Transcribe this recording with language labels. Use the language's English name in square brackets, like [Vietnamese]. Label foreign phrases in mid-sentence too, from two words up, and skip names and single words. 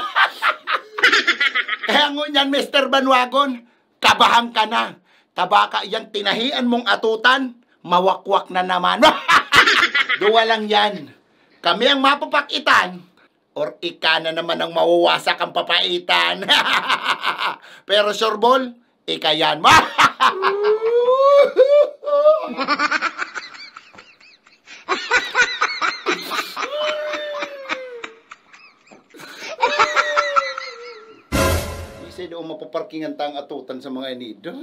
[Bikol] Kaya ngunyan, Mr. Banwagon, kabahan ka na. Tabaka yang tinahian mong atutan, mawakwak na naman. Duwa lang yan. Kami ang mapapakitan, or ika na naman ang mawawasak ang papaitan. [English] Pero sure ball, [Bikol] ika yan. Isa doon mapaparkingan tang atutan sa mga inidoy.